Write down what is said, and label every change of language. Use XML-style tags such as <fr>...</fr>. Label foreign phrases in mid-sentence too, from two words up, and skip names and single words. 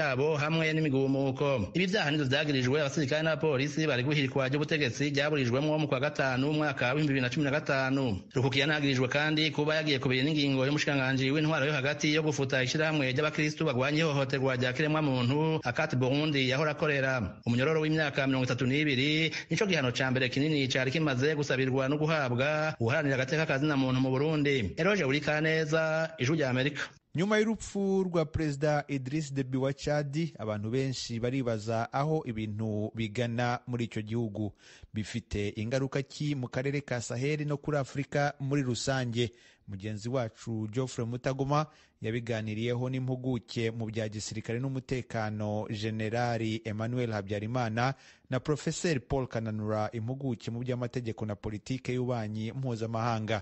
<rn>cabo hamwe n'imigumuko ibi vyaha nivyo vyagirijwe abasirikare n'abapolisi bari guhirikwa ry'ubutegetsi ryaburijwemwo mu kwa gatanu umwaka wa 2015 Rukukiya nagirijwe kandi kuba yagiye kubira n'ingingo y'umushikiranganji w'intwaro yo hagati yo gufuta ishirahamwe ry'abakristu bagwanye ihohoterwa rya kiremwa muntu akati Burundi yahora akorera umunyororo w'imyaka 32 nico gihano ca mbere kinini cari kimaze gusabirwa no guhabwa uharanira agateka kazina muntu mu Burundi Eroje Urikaneza Ijwi rya Amerika.</rn> <rw>Nyuma y'urupfu rwa Perezida Idriss Deby wa Chad, abantu benshi baribaza aho ibintu bigana muri icyo gihugu. Bifite ingaruka ki mu karere ka Sahel no kuri Afurika muri rusange? Mugenzi wacu Geoffrey Mutagoma yabiganiriyeho n'impuguke mu bya gisirikare n'umutekano Generali Emmanuel Habyarimana na Professeur Paul Kananura, impuguke mu by'amategeko na politike y'ububanyi mpuzamahanga.</rw>